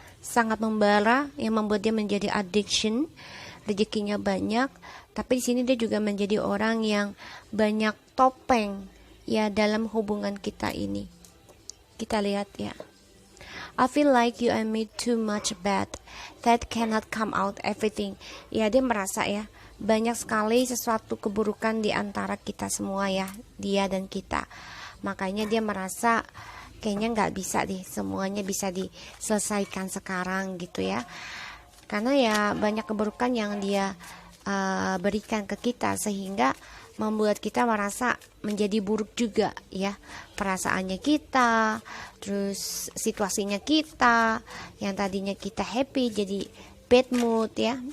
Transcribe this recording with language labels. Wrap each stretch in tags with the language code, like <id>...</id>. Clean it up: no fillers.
<id>sangat membara yang membuat dia menjadi addiction, rezekinya banyak, tapi di sini dia juga menjadi orang yang banyak topeng ya dalam hubungan kita ini. Kita lihat ya.</id> <en>I feel like you and me too much bad that cannot come out everything.</en> <id>Ya, dia merasa ya banyak sekali sesuatu keburukan di antara kita semua ya, dia dan kita. Makanya dia merasa kayaknya nggak bisa deh semuanya bisa diselesaikan sekarang gitu ya. Karena ya banyak keburukan yang dia berikan ke kita sehingga membuat kita merasa menjadi buruk juga ya, perasaannya kita, terus situasinya kita yang tadinya kita happy jadi bad mood ya.</id>